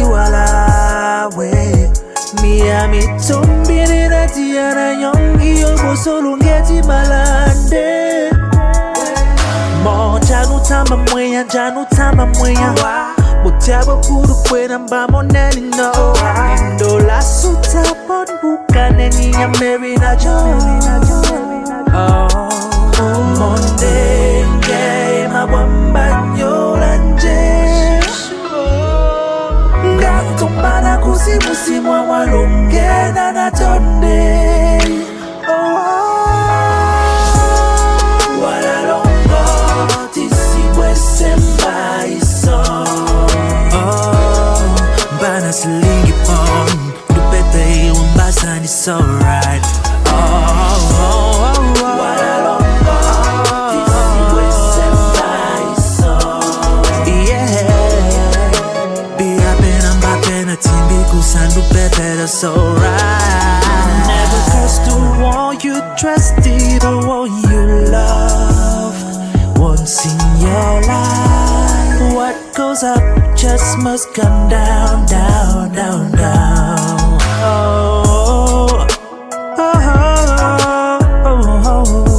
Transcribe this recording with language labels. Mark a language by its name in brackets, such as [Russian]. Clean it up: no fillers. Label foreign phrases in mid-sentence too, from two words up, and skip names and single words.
[Duala] wala we Miami tombi nina dianè ńongi boso longè malande Mo janu tamba mwéńa Botéa bulu kwena mbamo nèni no ndol'a suta bon bukanè nyèsè Mo ndéngè Ngan kusi musima longè na tondé Wala longo tisi bwésè ison Banas lingi pon Nupèpè mbasan [English] it's alright [Duala] Wala longo tisi bwésè ison Timbi kusi Nupèpè that's [English] alright Never curse the one you trusted, the one you love Once in your life What goes up just must come down, down, down, down Oh, oh, oh, oh, oh.